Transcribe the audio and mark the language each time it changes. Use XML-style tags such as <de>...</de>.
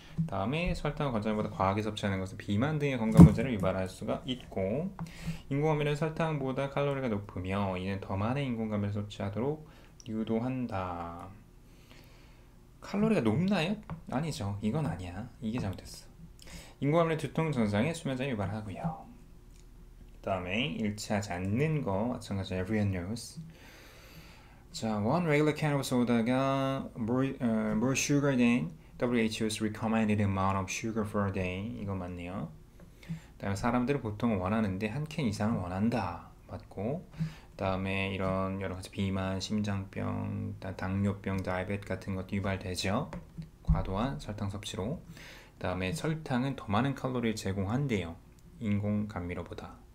<ko>다음에 설탕을 권장보다 과하게 섭취하는 것은 비만 등의 건강 문제를 유발할 수가 있고 인공감미료는 설탕보다 칼로리가 높으며 이는 더 많은 인공감미료를 섭취하도록 유도한다. 칼로리가 높나요? 아니죠. 이건 아니야. 이게 잘못됐어. 인공감미료 두통 증상에 수면장애 유발하고요. 그 다음에 일치하지 않는 거 마찬가지로</ko> <en>everyone knows. 자, one regular can of soda가 more sugar than WHO's recommended amount of sugar for a day.</en> <ko>이거 맞네요. 그 다음에 사람들은 보통 원하는데 한 캔 이상을 원한다. 맞고 그 다음에 이런 여러 가지 비만, 심장병, 당뇨병, 다이어벳 같은 것도 유발되죠. 과도한 설탕 섭취로. 그 다음에 설탕은 더 많은 칼로리를 제공한대요. 인공감미료보다.</ko>